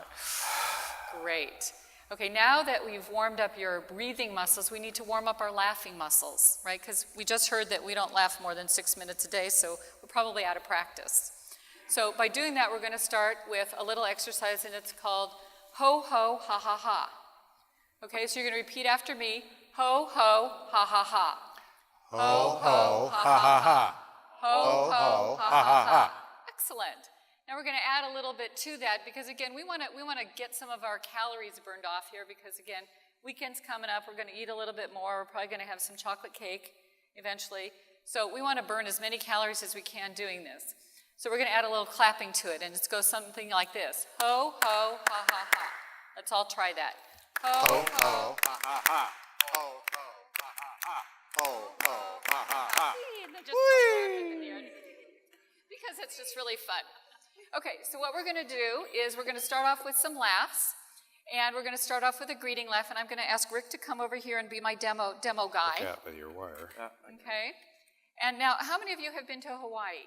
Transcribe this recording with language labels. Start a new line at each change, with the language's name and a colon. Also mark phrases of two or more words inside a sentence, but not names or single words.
English: Great. Okay, now that we've warmed up your breathing muscles, we need to warm up our laughing muscles, right? Because we just heard that we don't laugh more than 6 minutes a day, so we're probably out of practice. So by doing that, we're going to start with a little exercise, and it's called ho, ho, ha, ha, ha. Okay, so you're going to repeat after me. Ho, ho, ha, ha, ha. Ho, ho, ha, ha, ha. Ho, ho, ha, ha, ha. Excellent. Now we're going to add a little bit to that because, again, we want to get some of our calories burned off here because, again, weekend's coming up. We're going to eat a little bit more. We're probably going to have some chocolate cake eventually. So we want to burn as many calories as we can doing this. So we're going to add a little clapping to it, and it goes something like this. Ho, ho, ha, ha, ha. Let's all try that. Ho, ho, ho, ha, ha, ha. Ho, ho, ha, ha, ha. Ho, ho, ha, ha, ha. and then just throw your arms up in the air. Because it's just really fun. Okay, so what we're going to do is we're going to start off with some laughs. And we're going to start off with a greeting laugh. And I'm going to ask Rick to come over here and be my demo guy. Look out with your wire. Okay. And now, how many of you have been to Hawaii?